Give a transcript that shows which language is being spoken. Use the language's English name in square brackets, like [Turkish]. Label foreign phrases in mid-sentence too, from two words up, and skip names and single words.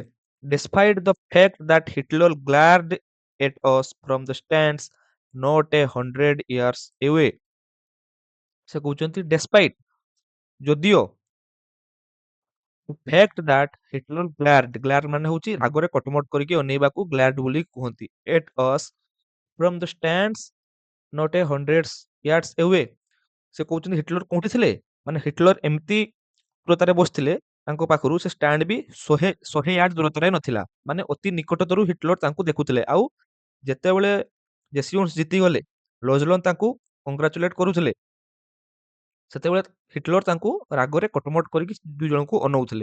[English] Despite the fact that Hitler glared at us from the stands not 100 years away, [Odia] ସେ କହୁଛନ୍ତି despite, ଯଦିଓ, [English] fact that Hitler glared [Odia] ମାନେ ହଉଛି ରାଗରେ କଟମଟ କରିକି ଅନେଇବାକୁ ଗ୍ଲାଡ ବୋଲି କୁହନ୍ତି। [English] at us from the stands not 100 yards away, [Odia] ସେ କହୁଛନ୍ତି ହିଟଲର କୋଉଠି ଥିଲେ, ମାନେ ହିଟଲର ଏମିତି ଦୂରତାରେ ବସିଥିଲେ, ତାଙ୍କ ପାଖରୁ ସେ ଷ୍ଟାଣ୍ଡ ବି 100 ୟାର୍ଡ ଦୂରତାରେ ନଥିଲା, ମାନେ ଅତି ନିକଟତରୁ ହିଟଲର ତାଙ୍କୁ ଦେଖୁଥିଲେ। ଆଉ ଯେତେବେଳେ ଜେସିଓନ୍ସ ଜିତିଗଲେ, ଲୋଜଲନ୍ ତାଙ୍କୁ କଂଗ୍ରାଚୁଲେଟ କରୁଥିଲେ, ସେତେବେଳେ ହିଟଲର ତାଙ୍କୁ ରାଗରେ କଟମଟ କରିକି ଦୁଇ ଜଣଙ୍କୁ ଅନଉଥିଲେ।